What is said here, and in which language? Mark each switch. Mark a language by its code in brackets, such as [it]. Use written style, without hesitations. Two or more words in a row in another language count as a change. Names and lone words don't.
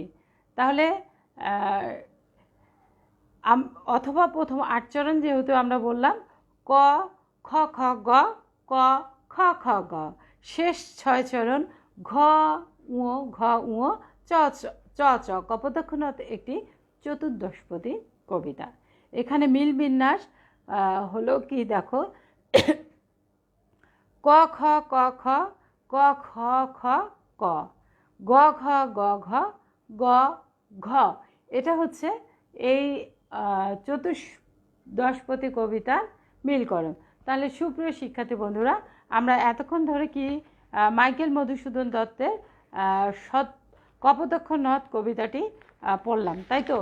[bn] তাহলে অথবা প্রথম আট চরণ যেহেতু আমরা বললাম ক খ খ গ, ক খ খ গ। শেষ ছয় চরণ ঘ উ, ঘ উ, চ চ চ। কপোতাক্ষ নদ একটি চতুর্দশপদী কবিতা। এখানে মিল বিন্যাস হলো কি, দেখো ক খ ক খ, ক খ খ ক, গ ঘ গ ঘ, গ ঘ। এটা হচ্ছে এই চতুর্দশপদী কবিতার মিলকরণ। তাহলে সুপ্রিয় শিক্ষার্থী বন্ধুরা, আমরা এতক্ষণ ধরে কি মাইকেল মধুসূদন দত্তের কপোতাক্ষ নদ কবিতাটি পড়লাম, তাই তো?